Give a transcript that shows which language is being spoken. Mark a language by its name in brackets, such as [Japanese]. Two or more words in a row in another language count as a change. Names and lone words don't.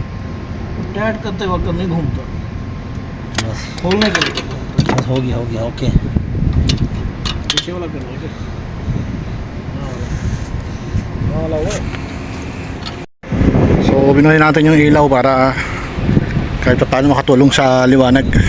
[Hindi] टाइट करते वक्त नहीं घूमता, बस खोलने के लिए बस हो गया ओके. पीछे वाला करना है वाला वो. [Filipino] So binuhay natin yung ilaw para kahit paano makatulong sa liwanag.